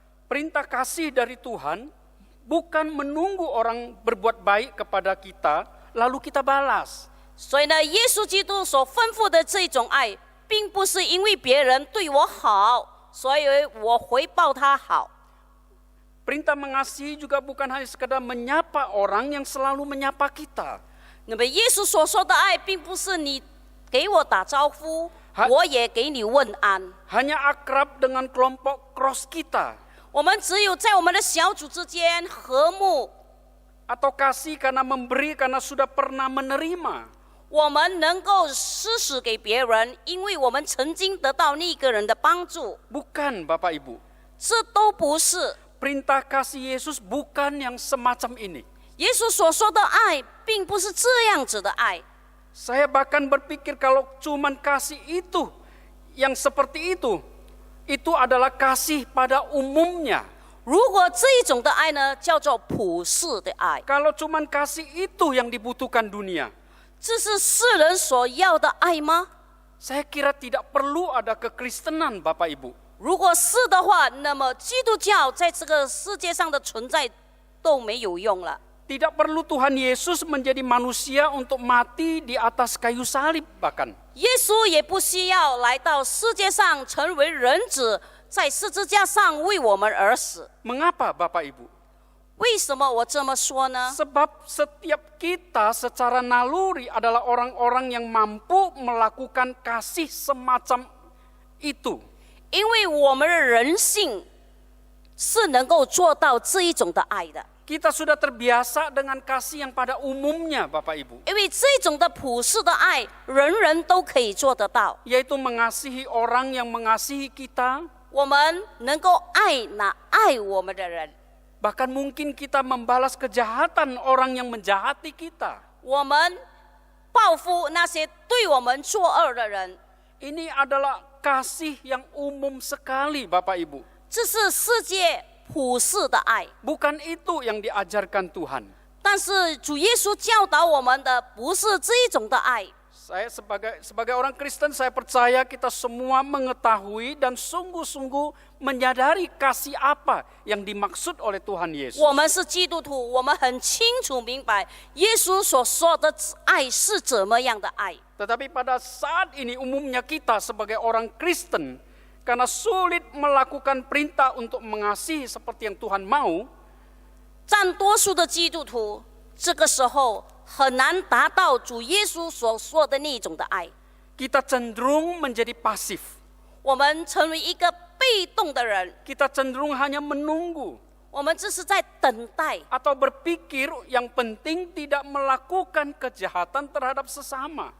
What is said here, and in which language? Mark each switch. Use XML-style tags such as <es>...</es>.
<id>Perintah kasih dari Tuhan bukan menunggu orang berbuat baik kepada kita, lalu kita balas.</id> <zh>所以呢，耶稣基督所吩咐的这种爱，并不是因为别人对我好，所以我回报他好。</zh> <id>Perintah mengasihi juga bukan hanya sekedar menyapa orang yang selalu menyapa kita.</id> <zh>那么耶稣所说的爱，并不是你给我打招呼，我也给你问安。</zh> <id>Hanya akrab dengan kelompok cross kita.</id> <zh>我们只有在我们的小组之间和睦，</zh> <id>Atau kasih karena memberi karena sudah pernah menerima.</id> <zh>我们能够施舍给别人，因为我们曾经得到那个人的帮助。</zh> <id>Bukan Bapak Ibu.</id> <zh>这都不是</zh> <id>Perintah kasih Yesus bukan yang semacam ini.</id> <zh>耶稣所说的爱，并不是这样子的爱。</zh> <id>Saya bahkan berpikir kalau cuman kasih itu, yang seperti itu adalah kasih pada umumnya.</id> <zh>如果这一种的爱呢，叫做普世的爱，</zh> <id>Kalau cuman kasih itu yang dibutuhkan dunia,</id> <zh>这是世人所要的爱吗？</zh> <id>saya kira tidak perlu ada kekristenan Bapak Ibu.</id> <zh>如果是的话，那么基督教在这个世界上的存在都没有用了。</zh> <id>Tidak perlu Tuhan Yesus menjadi manusia untuk mati di atas kayu salib bahkan.</id> <zh>耶稣也不需要来到世界上成为人子，在十字架上为我们而死。</zh> <id>Mengapa Bapak Ibu?</id> <zh>为什么我这么说呢？</zh> <id>Sebab setiap kita secara naluri adalah orang-orang yang mampu melakukan kasih semacam itu.</id> <zh>因为我们的人性是能够做到这一种的爱的。</zh> <id>Kita sudah terbiasa dengan kasih yang pada umumnya Bapak Ibu.</id> <zh>因为这种的普世的爱，人人都可以做得到。</zh> <id>Yaitu mengasihi orang yang mengasihi kita.</id> <zh>我们能够爱那爱我们的人，</zh> <id>Bahkan mungkin kita membalas kejahatan orang yang menjahati kita.</id> <zh>我们报复那些对我们作恶的人。</zh> <id>Ini adalah kasih yang umum sekali Bapak Ibu.</id> <zh>这是世界普世的爱。</zh> <id>Bukan itu yang diajarkan Tuhan.</id> <zh>但是主耶稣教导我们的不是这一种的爱。</zh> <id>Saya sebagai orang Kristen, saya percaya kita semua mengetahui dan sungguh-sungguh menyadari kasih apa yang dimaksud oleh Tuhan Yesus.</id> <zh>我们是基督徒，我们很清楚明白耶稣所说的爱是怎么样的爱。</zh> <id>Tetapi pada saat ini umumnya kita sebagai orang Kristen, karena sulit melakukan perintah untuk mengasihi seperti yang Tuhan mau,</id> <zh>占多数的基督徒这个时候很难达到主耶稣所说的那种的爱。</zh> <id>kita cenderung menjadi pasif.</id> <zh>我们成为一个被动的人，</zh> <id>Kita cenderung hanya menunggu</id> <zh>我们只是在等待，</zh> <id>atau berpikir yang penting tidak melakukan kejahatan terhadap sesama.</id>